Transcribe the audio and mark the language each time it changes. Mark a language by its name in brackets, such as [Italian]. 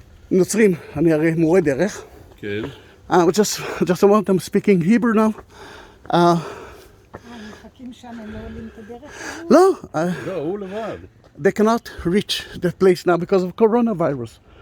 [Hebrew] לנוצרים, אני הרי מורה דרך. כן. [English] just a moment, I'm speaking Hebrew now. [Hebrew] מחכים שם, הם לא עולים את הדרך? לא. לא, הוא לבד. [English] They cannot reach that place now because of coronavirus.